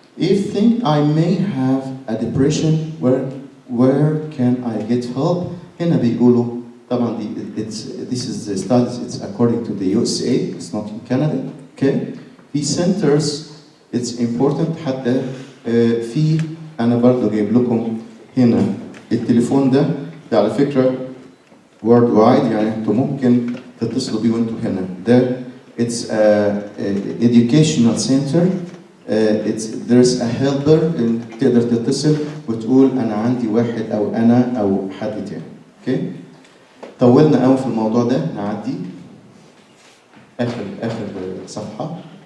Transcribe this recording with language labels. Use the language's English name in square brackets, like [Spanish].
[English] If think I may have a depression, where can I get help? [Arabic] هنا بيقولوا طبعا [English] this is the studies, it's according to the USA, it's not in Canada. Okay? في centers it's important. [Arabic] حتى في أنا برضو جايب لكم هنا التليفون ده على فكرة world wide يعني انتوا ممكن تتصلوا بيه وانتوا هنا. [English] ده it's a educational center. there's a helper [Arabic] تقدر تتصل وتقول انا عندي واحد او انا او حد تاني. اوكي طولنا قوي في الموضوع ده، نعدي اخر صفحه.